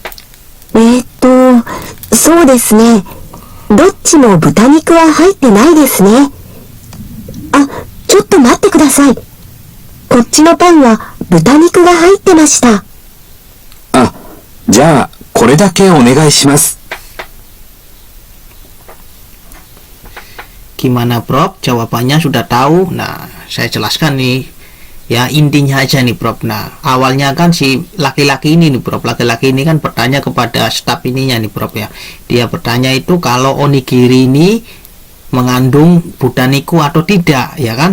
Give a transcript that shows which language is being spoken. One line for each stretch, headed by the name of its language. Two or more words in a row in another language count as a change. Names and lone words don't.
Japanese: そうですね。どっちも豚肉は入ってないですね。あ、ちょっと待ってください。こっちのパンは豚肉が入ってました。あ、じゃあ、これだけお願いします。
Indonesian: Gimana bro? Jawabannya sudah tahu. Nah, saya jelaskan nih ya intinya aja nih bro. Nah, awalnya kan si laki-laki ini nih bro, laki-laki ini kan bertanya kepada staf ininya nih bro ya. Dia bertanya itu kalau onigiri ini mengandung budaniku atau tidak, ya kan?